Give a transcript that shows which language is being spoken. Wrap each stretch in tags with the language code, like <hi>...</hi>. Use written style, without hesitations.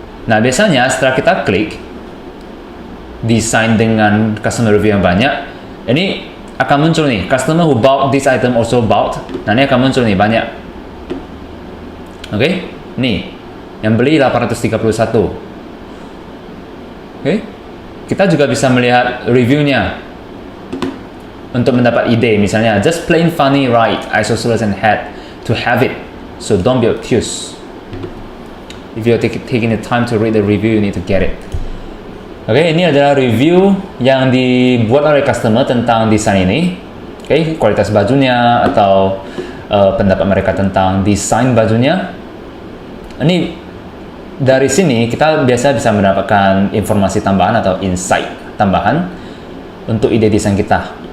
<id>Nah, biasanya setelah kita klik desain dengan customer review yang banyak, ini akan muncul nih,</id> <en>customer who bought this item also bought.</en> <id>Nah, ini akan muncul nih banyak. Oke, nih yang beli 831. Oke, kita juga bisa melihat reviewnya untuk mendapat ide. Misalnya,</id> <en>just plain funny, right? Isosceles and had to have it, so don't be obtuse. If you're taking the time to read the review, you need to get it.</en> <id>Oke, ini adalah review yang dibuat oleh customer tentang desain ini. Oke, kualitas bajunya atau pendapat mereka tentang desain bajunya. Ini dari sini kita biasa bisa mendapatkan informasi tambahan atau insight tambahan untuk ide desain kita.</id>